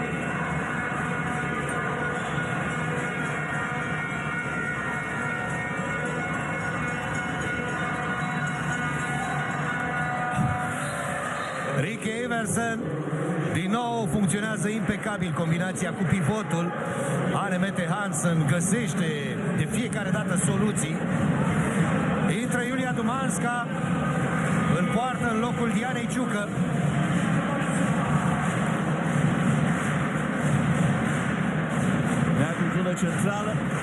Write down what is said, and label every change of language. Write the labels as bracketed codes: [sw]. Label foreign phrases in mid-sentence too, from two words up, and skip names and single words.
[ro] Rikke Iversen din nou funcționează impecabil combinația cu pivotul. Anne-Mette Hansen găsește de fiecare dată soluții. Intră Iulia Dumanska în poartă în locul Dianei Ciucă. Neagu, zonă centrală.